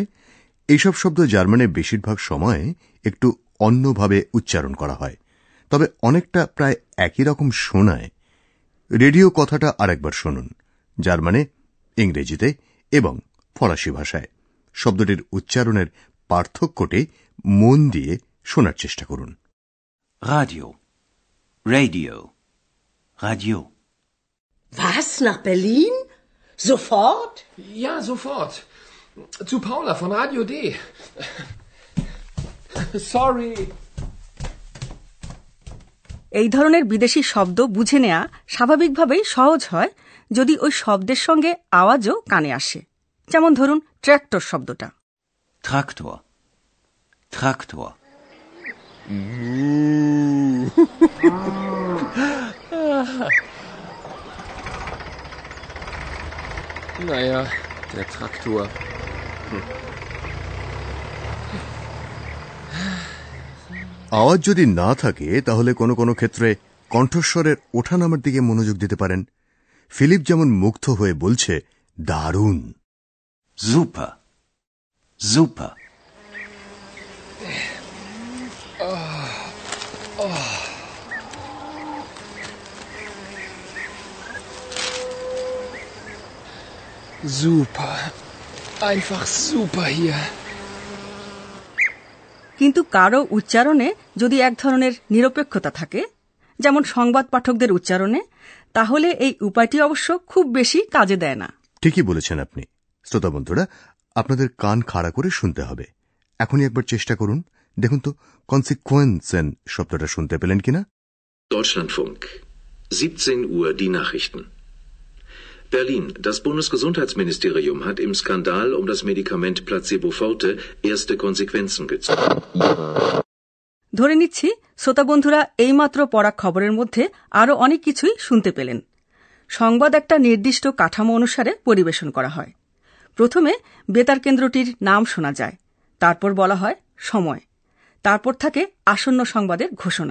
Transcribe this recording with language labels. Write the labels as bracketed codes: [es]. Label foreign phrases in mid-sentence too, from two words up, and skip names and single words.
[bn] এইসব শব্দ জার্মানে বেশিরভাগ সময় একটু অন্যভাবে উচ্চারণ করা হয়, তবে অনেকটা প্রায় একই রকম শোনায়। রেডিও কথাটা আরেকবার শুনুন, জার্মানে, ইংরেজিতে এবং ফরাসি ভাষায়। শব্দটির উচ্চারণের পার্থক্যটি মন দিয়ে শোনার চেষ্টা করুন। [de] Radio, Radio, Radio. Was, nach Berlin? Sofort? Ja, sofort. Zu Paula von Radio D. Sorry. [bn] এই ধরনের বিদেশি শব্দ বুঝে নেওয়া স্বাভাবিকভাবেই সহজ হয় যদি ওই শব্দের সঙ্গে আওয়াজও কানে আসে। যেমন ধরুন ট্র্যাক্টর শব্দটা। [de] Traktor, Traktor. Naja, der Traktor. [bn] আওয়াজ যদি না থাকে তাহলে কোনো কোনো ক্ষেত্রে কণ্ঠস্বরের ওঠানামার দিকে মনোযোগ দিতে পারেন। ফিলিপ যেমন মুগ্ধ হয়ে বলছে, দারুণ, [de] Super, super. Super. Einfach super hier. [bn] কিন্তু কারো উচ্চারণে যদি এক ধরনের নিরপেক্ষতা থাকে, যেমন সংবাদ পাঠকদের উচ্চারণে, তাহলে এই উপায়টি অবশ্য খুব বেশি কাজে দেয় না। ঠিকই বলেছেন আপনি। শ্রোতা বন্ধুরা, আপনাদের কান খাড়া করে শুনতে হবে। এখনই একবার চেষ্টা করুন, দেখুন তো কনসিকুয়েন্সেন শব্দটা শুনতে পেলেন কিনা। [de] Deutschlandfunk. 17 Uhr die Nachrichten. Berlin. Das Bundesgesundheitsministerium hat im Skandal um das Medikament Placebo Forte erste Konsequenzen gezogen. [bn] ধরে নিচ্ছি শ্রোতা বন্ধুরা এইমাত্র পড়া খবরের মধ্যে আরও অনেক কিছুই শুনতে পেলেন। সংবাদ একটা নির্দিষ্ট কাঠামো অনুসারে পরিবেশন করা হয়। প্রথমে বেতার কেন্দ্রটির নাম শোনা যায়, তারপর বলা হয় সময়, তারপর থাকে আসন্ন সংবাদের ঘোষণা।